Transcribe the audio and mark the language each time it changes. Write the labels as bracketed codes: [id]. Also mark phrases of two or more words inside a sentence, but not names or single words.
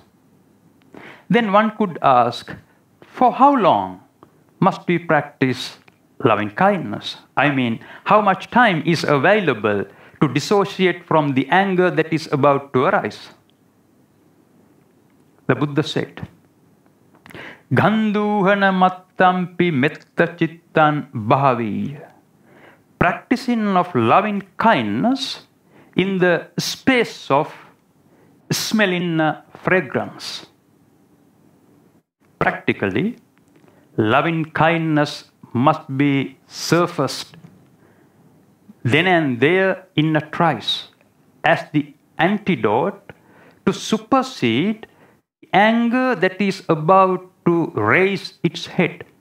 [en] Then one could ask, for how long must we practice loving kindness? I mean, how much time is available to dissociate from the anger that is about to arise? The Buddha said, [pi] Gandhuhana mattampi metta chittan bhaviya. [en] Practicing of loving kindness in the space of smelling fragrance. Practically, loving kindness must be surfaced then and there in a trice as the antidote to supersede anger that is about to raise its head.